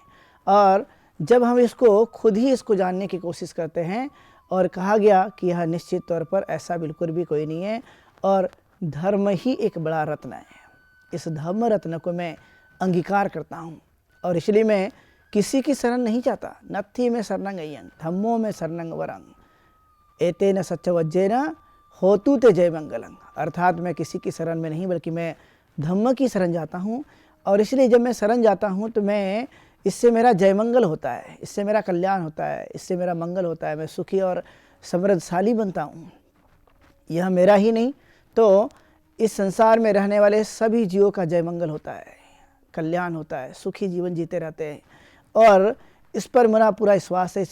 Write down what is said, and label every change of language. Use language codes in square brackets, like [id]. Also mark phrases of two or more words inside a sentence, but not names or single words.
[hi] और जब हम इसको खुद ही इसको जानने की कोशिश करते हैं, और कहा गया कि यह निश्चित तौर पर ऐसा बिल्कुल भी कोई नहीं है, और धर्म ही एक बड़ा रत्न है। इस धर्म रत्न को मैं अंगीकार करता हूँ, और इसलिए मैं किसी की शरण नहीं चाहता। [pi] नत्थी में शरणं अय्यं धम्मो में शरणं वरं एतेन सच्चवज्जेन होतु ते जय मंगलम। [hi] अर्थात मैं किसी की शरण में नहीं बल्कि मैं धम्म की शरण जाता हूँ, और इसलिए जब मैं शरण जाता हूँ तो मैं इससे मेरा जय मंगल होता है, इससे मेरा कल्याण होता है, इससे मेरा मंगल होता है, मैं सुखी और समृद्धशाली बनता हूँ। यह मेरा ही नहीं तो इस संसार में रहने वाले सभी जीवों का जय मंगल होता है, कल्याण होता है, सुखी जीवन जीते रहते हैं, और इस पर मेरा पूरा विश्वास है।